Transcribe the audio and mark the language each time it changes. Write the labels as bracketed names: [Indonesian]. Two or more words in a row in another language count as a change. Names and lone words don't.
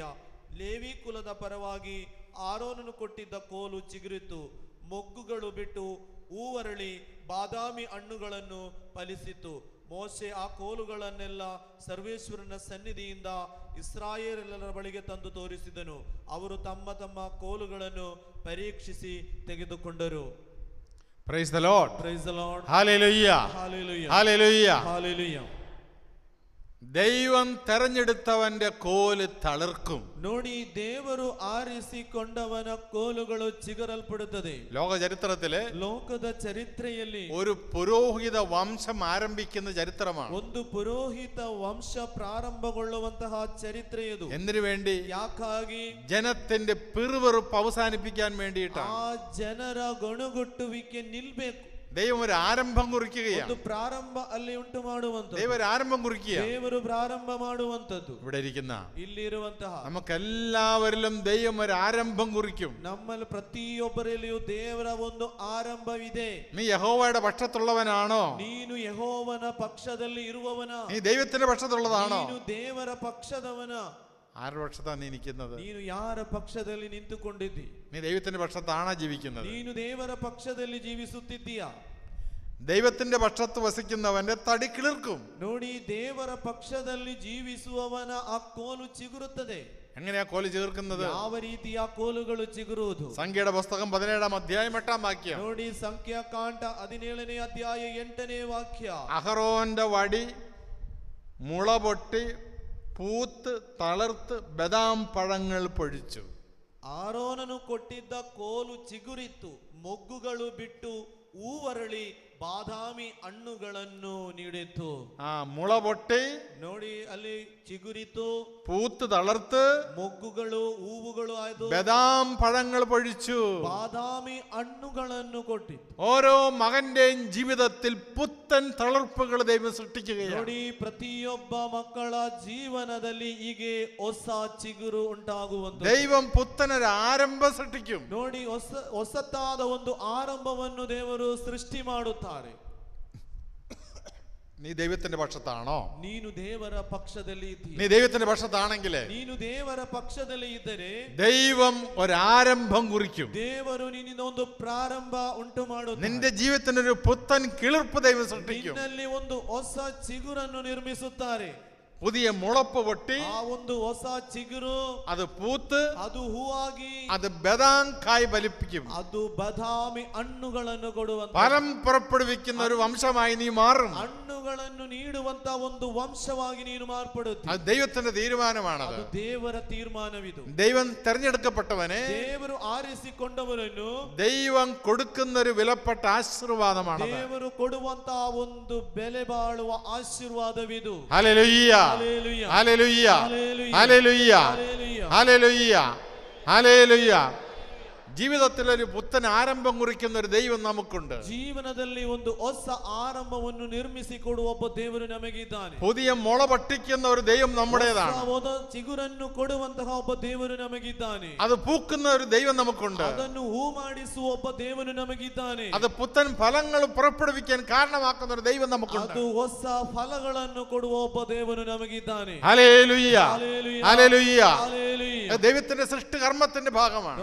[Kannada] ಲೇವಿ ಕುಲದ ಪರವಾಗಿ ಆರೋನನು ಕೊಟ್ಟಿದ್ದ ಕೋಲು ಚಿಗುರಿತು, ಮೊಗ್ಗುಗಳು ಬಿಟ್ಟು ಹೂವರಳಿ ಬಾದಾಮಿ ಹಣ್ಣುಗಳನ್ನು ಫಲಿಸಿತು. ಮೋಶೆ ಆ ಕೋಲುಗಳನ್ನೆಲ್ಲ ಸರ್ವೇಶ್ವರನ ಸನ್ನಿಧಿಯಿಂದ ಇಸ್ರಾಯೇಲರ ಬಳಿಗೆ ತಂದು ತೋರಿಸಿದನು. ಅವರು ತಮ್ಮ ತಮ್ಮ ಕೋಲುಗಳನ್ನು ಪರೀಕ್ಷಿಸಿ ತೆಗೆದುಕೊಂಡರು. [English] Praise the Lord. Praise the Lord. Hallelujah. Hallelujah. Hallelujah. Hallelujah. [Malayalam] ദൈവം തെരഞ്ഞെടുത്തവന്റെ കോല് തളിർക്കും. [Kannada] ನೋಡಿ, ದೇವರು ಆರಿಸಿಕೊಂಡವನ ಕೋಲುಗಳು ಚಿಗುರಲ್ಪಡುತ್ತದೆ. [Malayalam] ലോക ചരിത്രത്തിലെ [Kannada] ಲೋಕದ ಚರಿತ್ರೆಯಲ್ಲಿ [Malayalam] ഒരു പുരോഹിത വംശം ആരംഭിക്കുന്ന ചരിത്രമാണ്. [Kannada] ಒಂದು ಪುರೋಹಿತ ವಂಶ ಪ್ರಾರಂಭಗೊಳ್ಳುವಂತಹ ಚರಿತ್ರೆ ಇದು. [Malayalam] എന്തിനു വേണ്ടി? [Kannada] ಯಾಕಾಗಿ? [Malayalam] ജനത്തിന്റെ പിറുവിറുപ്പ് അവസാനിപ്പിക്കാൻ വേണ്ടിയിട്ടാണ്. [Kannada] ಆ ಜನರ ಗೊಣಗುಟ್ಟುವಿಕೆ ನಿಲ್ಬೇಕು. [Malayalam] ദൈവം ഒരു ആരംഭം കുറിക്കുകയാണ്. [Kannada] ಒಂದು ಪ್ರಾರಂಭ ಅಲ್ಲಿ ಉಂಟು ಮಾಡುವಂತದ್ದು. [Malayalam] ദൈവം ഒരു ആരംഭം കുറിക്കുക. [Kannada] ದೇವರು ಪ್ರಾರಂಭ ಮಾಡುವಂತದ್ದು. [Malayalam] ഇവിടെ ഇരിക്കുന്ന [Kannada] ಇಲ್ಲಿರುವಂತಹ [Malayalam] നമുക്കെല്ലാവരിലും ദൈവം ഒരു ആരംഭം കുറിക്കും. [Kannada] ನಮ್ಮಲ್ಲಿ ಪ್ರತಿಯೊಬ್ಬರಲ್ಲಿಯೂ ದೇವರ ಒಂದು ಆರಂಭವಿದೆ. [Malayalam] നീ യഹോവയുടെ പക്ഷത്തുള്ളവനാണോ? [Kannada] ನೀನು ಯೆಹೋವನ ಪಕ್ಷದಲ್ಲಿ ಇರುವವನ? [Malayalam] നീ ദൈവത്തിന്റെ പക്ഷത്തുള്ളതാണോ? [Kannada] ನೀನು ದೇವರ ಪಕ್ಷದವನ? [Malayalam] ആരുടെ പക്ഷത്താണ് നീ നിൽക്കുന്നത്? [Kannada] ನೀನು ಯಾರ ಪಕ್ಷದಲ್ಲಿ ನಿಂತುಕೊಂಡಿದ್ದಿ? [Malayalam] നീ ദൈവത്തിന്റെ പക്ഷത്താണോ ജീവിക്കുന്നത്? [Kannada] ನೀನು ದೇವರ ಪಕ್ಷದಲ್ಲಿ ಜೀವಿಸುತ್ತಿದ್ದೀಯಾ? [Malayalam] ദൈവത്തിന്റെ പക്ഷത്ത് വസിക്കുന്നവന്റെ തടി കിളിർക്കും. [Kannada] ನೋಡಿ, ದೇವರ ಪಕ್ಷದಲ್ಲಿ ಜೀವಿಸುವವನ ಆ ಕೋಲು ಚಿಗುರುತ್ತದೆ. [Malayalam] എങ്ങനെയാ കോല് ചേർക്കുന്നത്? [Kannada] ಯಾವ ರೀತಿ ಆ ಕೋಲುಗಳು ಚಿಗುರುವುದು? [Malayalam] സംഖ്യയുടെ പുസ്തകം 17-ാം അധ്യായം 8-ാം വാക്യം. [Kannada] ನೋಡಿ, ಸಂಖ್ಯಾಕಾಂಡ 17ನೇ ಅಧ್ಯಾಯ 8ನೇ ವಾಕ್ಯ. [Malayalam] അഹറോന്റെ വടി മുള പൊട്ടി പൂത്ത് തളർത്ത് ബദാം പഴങ്ങൾ പൊഴിച്ചു. [Kannada] ಆರೋನನು ಕೊಟ್ಟಿದ್ದ ಕೋಲು ಚಿಗುರಿತ್ತು, ಮೊಗ್ಗುಗಳು ಬಿಟ್ಟು ಹೂವರಳಿ ಬಾದಾಮಿ ಹಣ್ಣುಗಳನ್ನು ನೀಡಿತು. [Malayalam] മുള പൊട്ടി, [Kannada] ನೋಡಿ, ಅಲ್ಲಿ ಚಿಗುರಿತು, [Malayalam] പൂത്ത് തളർത്ത്, [Kannada] ಮೊಗ್ಗುಗಳು ಹೂವುಗಳು ಆಯ್ತು, [Malayalam] ബദാം പഴങ്ങൾ പൊഴിച്ചു. [Kannada] ಬಾದಾಮಿ ಹಣ್ಣುಗಳನ್ನು ಕೊಟ್ಟಿತ್ತು. [Malayalam] ഓരോ മകന്റെയും ജീവിതത്തിൽ പുത്തൻ തളർപ്പുകൾ ദൈവം സൃഷ്ടിക്കുകയാണ്. [Kannada] ನೋಡಿ, ಪ್ರತಿಯೊಬ್ಬ ಮಕ್ಕಳ ಜೀವನದಲ್ಲಿ ಹೀಗೆ ಹೊಸ ಚಿಗುರು ಉಂಟಾಗುವಂತ [Malayalam] ദൈവം പുത്തനൊരു ആരംഭം സൃഷ്ടിക്കും. [Kannada] ನೋಡಿ, ಹೊಸತಾದ ಒಂದು ಆರಂಭವನ್ನು ದೇವರು ಸೃಷ್ಟಿ ಮಾಡುತ್ತಾರೆ. [Malayalam] നീ ദൈവത്തിന്റെ പക്ഷത്താണോ? [Kannada] ನೀನು ದೇವರ ಪಕ್ಷದಲ್ಲಿ ಇದ್ದೀಯ. [Malayalam] നീ ദൈവത്തിന്റെ പക്ഷത്താണെങ്കിൽ [Kannada] ನೀನು ದೇವರ ಪಕ್ಷದಲ್ಲಿ ಇದ್ದರೆ [Malayalam] ദൈവം ഒരാരംഭം കുറിക്കും. [Kannada] ದೇವರು ನಿನ್ನಿಂದ ಒಂದು ಪ್ರಾರಂಭ ಉಂಟು ಮಾಡುತ್ತಾರೆ. [Malayalam] നിന്റെ ജീവിതത്തിനൊരു പുത്തൻ കിളിർപ്പ് ദൈവം സൃഷ്ടിക്കും. [Kannada] ನಿನ್ನಲ್ಲಿ ಒಂದು ಹೊಸ ಚಿಗುರನ್ನು ನಿರ್ಮಿಸುತ್ತಾರೆ. [Malayalam] പുതിയ മുളപ്പ് പൊട്ടി [Kannada] ಆ ಒಂದು ಹೊಸ ಚಿಗುರು [Malayalam] അത് പൂത്ത് [Kannada] ಅದು ಹೂವಾಗಿ [Malayalam] അത് ബദാം കായ് ഫലിപ്പിക്കും. [Kannada] ಅದು ಬಾದಾಮಿ ಹಣ್ಣುಗಳನ್ನು ಕೊಡುವಂತ, [Malayalam] ഫലം പുറപ്പെടുവിക്കുന്ന ഒരു വംശമായി നീ മാറും. [Kannada] ಹಣ್ಣುಗಳನ್ನು ನೀಡುವಂತ ಒಂದು ವಂಶವಾಗಿ ನೀನು ಮಾರ್ಪಡುತ್ತಿ. [Malayalam] അത് ദൈവത്തിന്റെ തീരുമാനമാണത്. [Kannada] ಅದು ದೇವರ ತೀರ್ಮಾನವಿದು. [Malayalam] ദൈവം തെരഞ്ഞെടുക്കപ്പെട്ടവനെ [Kannada] ದೇವರು ಆರಿಸಿಕೊಂಡವರನ್ನು [Malayalam] ദൈവം കൊടുക്കുന്ന ഒരു വിലപ്പെട്ട ആശീർവാദമാണ്. [Kannada] ದೇವರು ಕೊಡುವಂತ ಒಂದು ಬೆಲೆ ಬಾಳುವ ಆಶೀರ್ವಾದವಿದು. [Malayalam] ഹല്ലേലൂയ, ഹല്ലേലൂയ, ഹല്ലേലൂയ, ഹല്ലേലൂയ, ഹല്ലേലൂയ, ഹല്ലേലൂയ, ഹല്ലേലൂയ, ഹല്ലേലൂയ. ജീവിതത്തിൽ ഒരു പുത്തൻ ആരംഭം കുറിക്കുന്ന ഒരു ദൈവം നമുക്കുണ്ട്. [Kannada] ಜೀವನದಲ್ಲಿ ಒಂದು ಹೊಸ ಆರಂಭವನ್ನು ನಿರ್ಮಿಸಿಕೊಡುವ ಒಬ್ಬ ದೇವರು ನಮಗಿದ್ದಾನೆ. [Malayalam] പുതിയ മുള പൊട്ടിക്കുന്ന ഒരു ദൈവം നമ്മുടേതാണ്. [Kannada] ಹೊಸ ಚಿಗುರನ್ನು ಕೊಡುವಂತಹ ಒಬ್ಬ ದೇವರು ನಮಗಿದ್ದಾನೆ. [Malayalam] അത് പൂക്കുന്ന ഒരു ദൈവം നമുക്കുണ്ട്. [Kannada] ಅದನ್ನು ಹೂ ಮಾಡಿಸುವ ಒಬ್ಬ ದೇವರು ನಮಗಿದ್ದಾನೆ. [Malayalam] അത് പുത്തൻ ഫലങ്ങൾ പുറപ്പെടുവിക്കാൻ കാരണമാക്കുന്ന ഒരു ദൈവം നമുക്കുണ്ട്. [Kannada] ಅದು ಹೊಸ ಫಲಗಳನ್ನು ಕೊಡುವ ಒಬ್ಬ ದೇವರು ನಮಗಿದ್ದಾನೆ. [Malayalam] ഹല്ലേലൂയ, ഹല്ലേലൂയ, ഹല്ലേലൂയ. ഹല്ലേലൂയ. ദൈവത്തിന്റെ സൃഷ്ടികർമ്മത്തിന്റെ ഭാഗമാണ്.